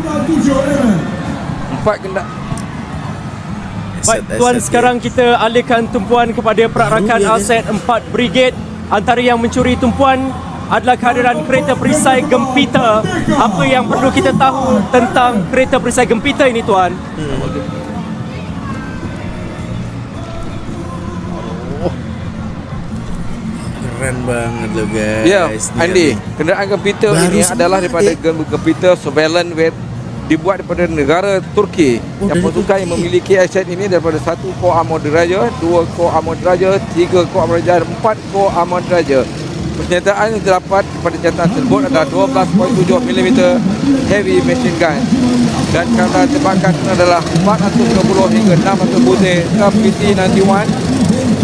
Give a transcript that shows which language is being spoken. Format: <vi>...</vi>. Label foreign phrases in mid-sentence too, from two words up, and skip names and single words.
<ms>4 kendak. Baik, Tuan, sekarang kita alihkan tumpuan kepada perarakan aset 4 Brigade. Antara yang mencuri tumpuan adalah kehadiran kereta perisai Gempita. Apa yang perlu kita tahu tentang kereta perisai Gempita ini, Tuan?</ms> <id>Keren banget loh guys.</id> <ms>Ya, Ni Andy, ada- kenderaan Gempita Baru ini adalah daripada sebentar, Gempita Surveillance Web, dibuat daripada negara Turki. Yang pasukan yang memiliki aset ini daripada 1 Kor Armor Diraja, 2 Kor Armor Diraja, 3 Kor Armor Diraja, 4 Kor Armor Diraja. Persenjataan yang terdapat pada senjataan tersebut adalah 12.7 mm</ms> <en>heavy machine gun</en> <ms>dan kamera tembakan adalah 490 hingga 600 butir PT-91</ms>